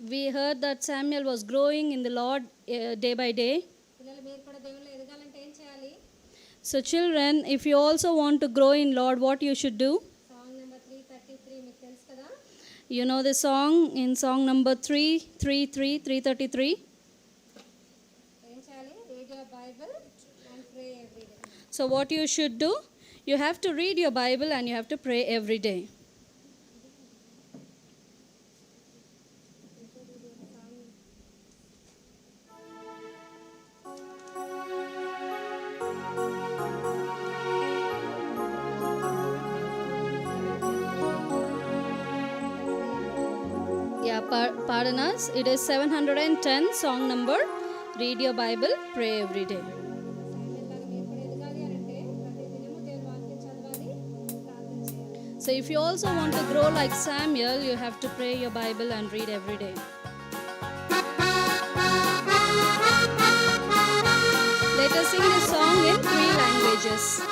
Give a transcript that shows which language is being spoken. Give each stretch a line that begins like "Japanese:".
English: heard that Samuel was growing in the Lord day by day.
Telugu: పిల్లలు మీరు కూడా దేవుళ్ళు ఎదగాలంటే ఏం చేయాలి?
English: So children, if you also want to grow in Lord, what you should do?
Telugu: Song number 333 మీకు తెలుసు కదా?
English: You know the song in song number 333.
Telugu: ఏం చేయాలి?
English: Read your Bible and pray every day. So what you should do? You have to read your Bible and you have to pray every day. Yeah, pardon us. It is 710 song number. Read your Bible, pray every day.
Telugu: సామ్యల్లాగా మీరు కూడా ఎదగాలి అంటే ప్రతి దినము దేవుని వాక్యం చదవాలి, ప్రార్థన చేయాలి.
English: So if you also want to grow like Samuel, you have to pray your Bible and read every day. Let us sing this song in 3 languages.